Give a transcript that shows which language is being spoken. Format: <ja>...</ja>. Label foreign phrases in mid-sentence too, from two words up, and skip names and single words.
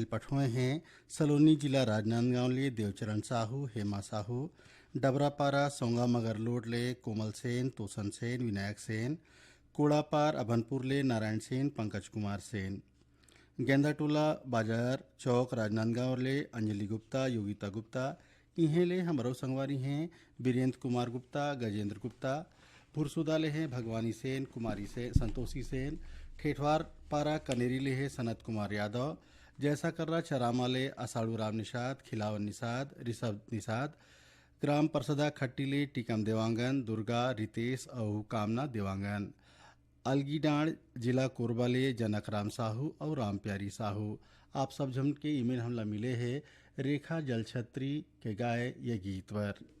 <hne>पठोए हैं सलोनी जिला राजनांदगांव ले देवचरण साहू हेमा साहू डबरापारा सोंगा मगरलोड ले कोमल सेन तोसन सेन विनायक सेन कोड़ापार अभनपुर ले नारायण सेन पंकज कुमार सेन गेंदाटोला बाजार चौक राजनांदगांव ले अंजलि गुप्ता योगिता गुप्ता इन्हें ले हमरो संगवारी हैं बीरेंद्र कुमार गुप्ता गजेंद्र गुप्ता पुरसुदा ले हैं भगवानी सेन कुमारी से संतोषी सेन ठेठवार पारा कनेरी ले है सनत कुमार यादव जैसा कर्रा चरामा ले असाड़ू राम निषाद खिलावन निषाद ऋषभ निषाद ग्राम परसदा खट्टी ले टीकम देवांगन दुर्गा रितेश और कामना देवांगन अलगीडांड जिला कोरबा ले जनक राम साहू और राम प्यारी साहू आप सब जन के ईमेल हमला मिले है रेखा जलछत्री के गाए ये गीत पर</hne>